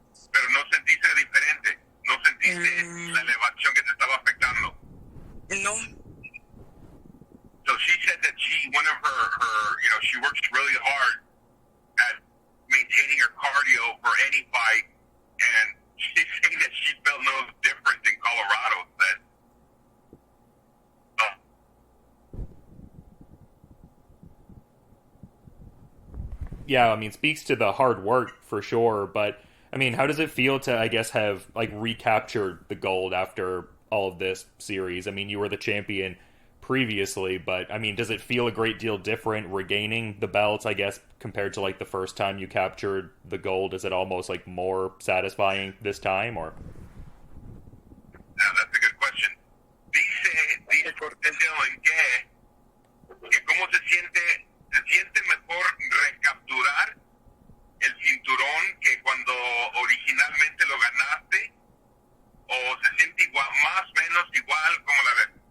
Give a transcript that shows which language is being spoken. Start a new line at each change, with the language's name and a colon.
Spanish: Pero no sentiste diferente, no sentiste la elevación que te estaba afectando. No.
English: So she said that one of her she works really hard at maintaining her cardio for any fight, and she's saying that she felt no different in Colorado. That yeah, I mean, speaks to the hard work for sure. But I mean, how does it feel to, I guess, have like recaptured the gold after all of this series? I mean, you were the champion previously, but I mean, does it feel a great deal different regaining the belts, I guess, compared to like the first time you captured the gold? Is it almost like more satisfying this time, or? Now, that's a good question.
Spanish: Dice Dylan que cómo se siente mejor recapturar el cinturón que cuando originalmente lo ganaste, o se siente igual, más o menos igual, ¿cómo la ves?